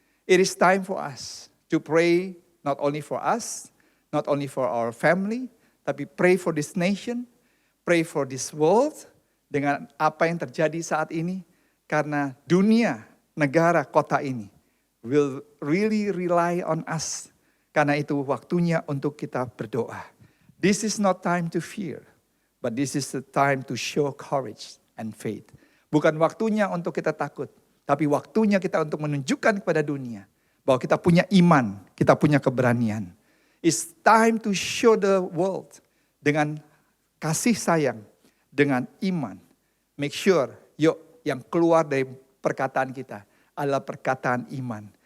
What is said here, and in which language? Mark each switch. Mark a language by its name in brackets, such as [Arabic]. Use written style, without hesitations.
[English] It is time for us to pray. Not only for us, not only for our family, [Indonesian] tapi [English] pray for this nation, pray for this world, [Indonesian] dengan apa yang terjadi saat ini. Karena dunia, negara, kota ini [English] will really rely on us. [Indonesian] Karena itu waktunya untuk kita berdoa. [English] This is not time to fear, but this is the time to show courage and faith. [Indonesian] Bukan waktunya untuk kita takut, tapi waktunya kita untuk menunjukkan kepada dunia bahwa kita punya iman, kita punya keberanian. [English] It's time to show the world [Indonesian] dengan kasih sayang, dengan iman. [English] Make sure, [Indonesian] yuk yang keluar dari perkataan kita adalah perkataan iman.